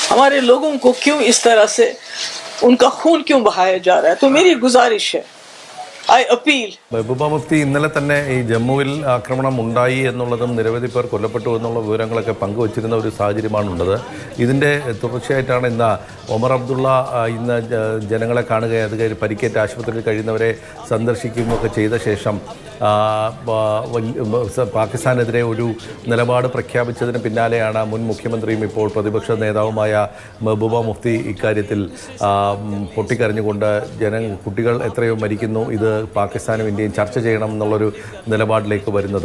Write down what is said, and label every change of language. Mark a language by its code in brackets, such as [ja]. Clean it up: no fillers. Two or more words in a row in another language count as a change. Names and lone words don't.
[hi] हमारे लोगों को क्यों इस तरह से उनका खून क्यों बहाया जा रहा है। तो मेरी गुजारिश है, [en] I appeal. [ml] മെഹബൂബ മുഫ്തി ഇന്നലെ തന്നെ ഈ ജമ്മുവിൽ ആക്രമണം ഉണ്ടായി എന്നുള്ളതും നിരവധി പേർ കൊല്ലപ്പെട്ടു എന്നുള്ള വിവരങ്ങളൊക്കെ പങ്കുവച്ചിരുന്ന ഒരു സാഹചര്യമാണുള്ളത്. ഇതിൻ്റെ തുടർച്ചയായിട്ടാണ് ഇന്ന് ഒമർ അബ്ദുള്ള ഇന്ന് ജനങ്ങളെ കാണുകയും അത് കഴിഞ്ഞ് പരിക്കേറ്റ ആശുപത്രിയിൽ കഴിയുന്നവരെ സന്ദർശിക്കുകയൊക്കെ ചെയ്ത ശേഷം പാകിസ്ഥാനെതിരെ ഒരു നിലപാട് പ്രഖ്യാപിച്ചതിന് പിന്നാലെയാണ് മുൻ മുഖ്യമന്ത്രിയും ഇപ്പോൾ പ്രതിപക്ഷ നേതാവുമായ മെഹബൂബ മുഫ്തി ഇക്കാര്യത്തിൽ പൊട്ടിക്കരഞ്ഞുകൊണ്ട് കുട്ടികൾ എത്രയോ മരിക്കുന്നു, ഇത് പാകിസ്ഥാനും ഇന്ത്യയും ചർച്ച ചെയ്യണം എന്നുള്ളൊരു നിലപാടിലേക്ക് വരുന്നത്.